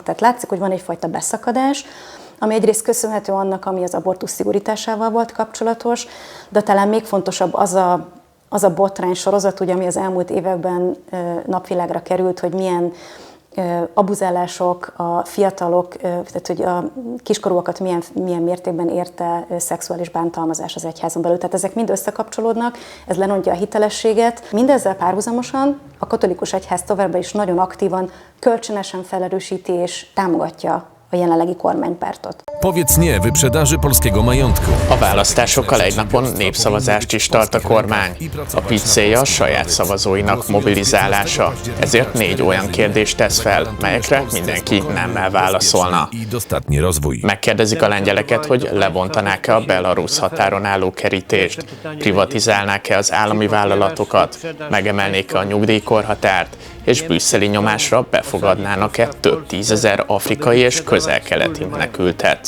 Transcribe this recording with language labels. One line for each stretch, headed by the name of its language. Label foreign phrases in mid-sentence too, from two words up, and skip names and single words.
Hungarian: Tehát látszik, hogy van egyfajta beszakadás, ami egyrészt köszönhető annak, ami az abortusz szigorításával volt kapcsolatos, de talán még fontosabb az a botrány sorozat, ugye, ami az elmúlt években napvilágra került, hogy milyen abuzálások, a fiatalok, tehát hogy a kiskorúakat milyen mértékben érte szexuális bántalmazás az egyházon belül. Tehát ezek mind összekapcsolódnak, ez lerontja a hitelességet. Mindezzel párhuzamosan a katolikus egyház továbbra is nagyon aktívan, kölcsönösen felerősíti és támogatja a jelenlegi kormánypártot.
Polish: Powiedz nie wyprzedaży polskiego majątku.
Hungarian: A választásokkal egy napon népszavazást is tart a kormány. A PiS célja a saját szavazóinak mobilizálása. Ezért 4 olyan kérdést tesz fel, melyekre mindenki nemmel válaszolna. Megkérdezik a lengyeleket, hogy lebontanák-e a belarusz határon álló kerítést, privatizálnák-e az állami vállalatokat, megemelnék-e a nyugdíjkorhatárt, és brüsszeli nyomásra befogadnának-e több 10 000 afrikai és közel-keleti menekültet.